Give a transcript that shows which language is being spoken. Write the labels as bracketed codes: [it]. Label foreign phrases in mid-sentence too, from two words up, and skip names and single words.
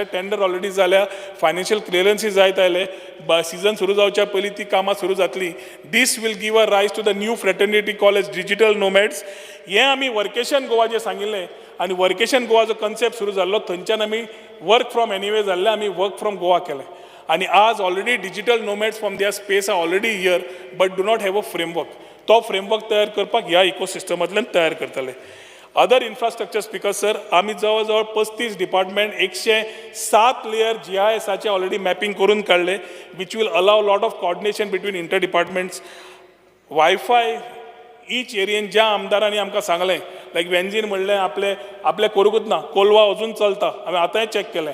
[kok] टेंडर ऑलरेडी जाल्या, [en] financial clearances [kok] जायत आयले. सीजन सुरू जावच्या पयलीं ती कामां सुरू जातली. [en] This will give a rise to the new fraternity called as digital nomads. [kok] हें आमी वर्केशन गोवा जे सांगिल्लें आनी वर्केशन गोवा जो कन्सेप्ट सुरू जाल्लो थंयच्यान आमी [en] work from anyway [kok] जाल्ले, आमी [en] work from Goa [kok] केलें. आनी आज [en] already digital nomads from their space are already here but do not have a framework. [kok] तो फ्रेमवर्क तयार करपाक ह्या इकोसिस्टमांतल्यान तयार करतले. [en] other infrastructure speaker sir, [kok] आमी जवळ जवळ [en] 35 department 107 layer GISचे ऑलरेडी मॅपिंग [kok] करून काडले, [en] which will allow lot of coordination between inter departments. [kok] वायफाय ईच एरियेन ज्या आमदारांनी आमकां सांगलें, लायक वेंजीन म्हणलें आपले करूंकूच ना, कोलवा अजून चलता, हांवें आतांय चॅक केलें.